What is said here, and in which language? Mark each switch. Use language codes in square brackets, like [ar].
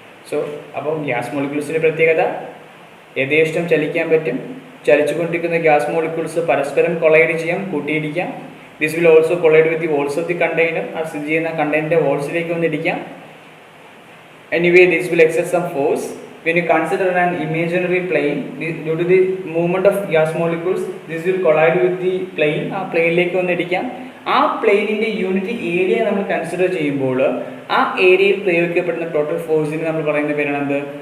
[ml] So അപ്പോൾ gas മോളിക്യൂൾസിൻ്റെ പ്രത്യേകത യഥേഷ്ടം ചലിക്കാൻ പറ്റും. ചലിച്ചുകൊണ്ടിരിക്കുന്ന ഗ്യാസ് മോളിക്യൂൾസ് പരസ്പരം കൊളൈഡ് ചെയ്യാം, കൂട്ടിയിടിക്കാം. [en] This will also collide with the walls of the container. [ml] ആ സ്ഥിതി ചെയ്യുന്ന കണ്ടെയ്നറിൻ്റെ വാൾസിലേക്ക് വന്നിടിക്കാം. [en] Anyway this will exert some force. When you consider an imaginary plane, due to the movement of gas molecules, this will collide with the plane. [ml] ആ പ്ലെയിനിലേക്ക് വന്നിടിക്കാം. ആ പ്ലെയിനിൻ്റെ unit area നമ്മൾ consider ചെയ്യുമ്പോൾ ആ ഏരിയയിൽ പ്രയോഗിക്കപ്പെടുന്ന ടോട്ടൽ ഫോഴ്സിന് നമ്മൾ പറയുന്ന പേരാണ് എന്ത്?